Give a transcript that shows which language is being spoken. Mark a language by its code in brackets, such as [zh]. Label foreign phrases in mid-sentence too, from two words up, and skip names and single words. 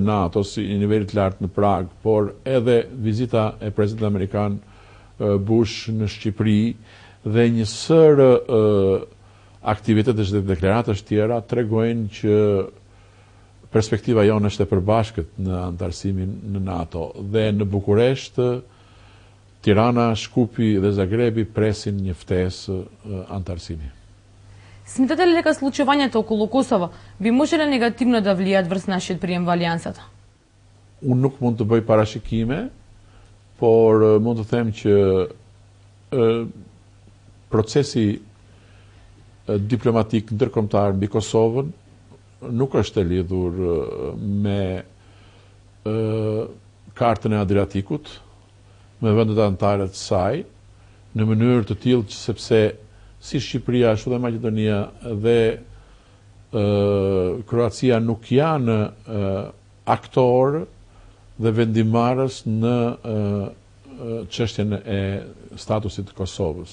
[sq] NATO si I nivelit lartë në Prag, por edhe vizita e presidentit amerikan Bush në Shqipëri dhe një sër aktivitetesh dhe deklaratesh tjera tregojnë që perspektiva jonë është e përbashkët në antarësimin në NATO dhe në Bukuresht Tirana, Shkupi dhe Zagrebi presin një ftesë antarësimi. [mk] Смятате ли дека случувањето околу Косово би можеле негативно да влијаат врз нашиот прием во алијансата? [sq] Unë nuk mund të bëj parashikime, por mund të them që procesi diplomatik ndërkombëtar mbi Kosovën nuk është e lidhur me kartën e Adriatikut, me vendet anëtare të saj, në mënyrë të tillë që sepse si Shqipëria, ashtu dhe Maqedonia dhe Kroacia nuk janë aktor dhe vendimarrës në çështjen e statusit të Kosovës.